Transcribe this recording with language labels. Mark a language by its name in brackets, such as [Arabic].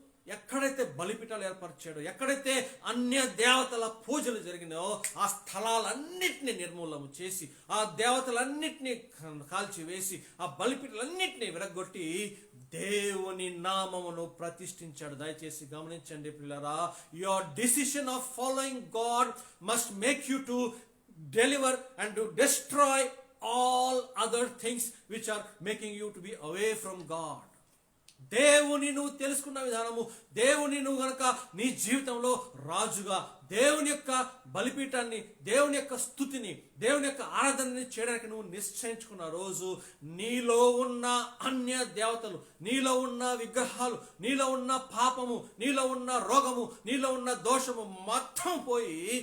[Telugu] ఎక్కడైతే బలిపీఠాలు ఏర్పరిచాడో, ఎక్కడైతే అన్య దేవతల పూజలు జరిగినాయో ఆ స్థలాలన్నిటినీ నిర్మూలన చేసి, ఆ దేవతలన్నిటినీ కాల్చివేసి, ఆ బలిపీఠాలన్నిటినీ విరగొట్టి దేవుని నామమును ప్రతిష్ఠించాడు. దయచేసి గమనించండి ప్రియులారా, [English] Your decision of following God must make you to deliver and to destroy all other things which are making you to be away from God. [Telugu] దేవుని నువ్వు తెలుసుకున్న విధానము, దేవుని నువ్వు గనక నీ జీవితంలో రాజుగా దేవుని యొక్క బలిపీఠాన్ని, దేవుని యొక్క స్తుతిని, దేవుని యొక్క ఆరాధనని చేయడానికి నువ్వు నిశ్చయించుకున్న రోజు నీలో ఉన్న అన్య దేవతలు, నీలో ఉన్న విగ్రహాలు, నీలో ఉన్న పాపము, నీలో ఉన్న రోగము, నీలో ఉన్న దోషము మొత్తం పోయి